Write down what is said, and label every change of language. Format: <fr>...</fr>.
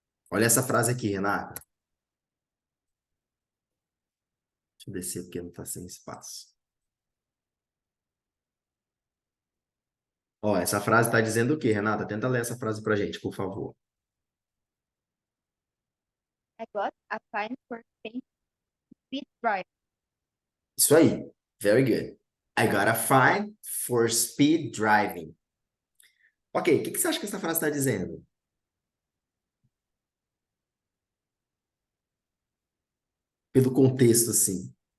<pt>Olha essa frase aqui, Renata. Deixa eu descer porque não está sem espaço. Ó, essa frase está dizendo o quê, Renata? Tenta ler essa frase pra gente, por favor.</pt> <en>I got a fine for paying speed drive.</en> <pt>Isso aí.</pt> <en>Very good. I got a fine for speed driving.</en> <pt>Ok, o que que você acha que essa frase está dizendo? Pelo contexto, assim.</pt>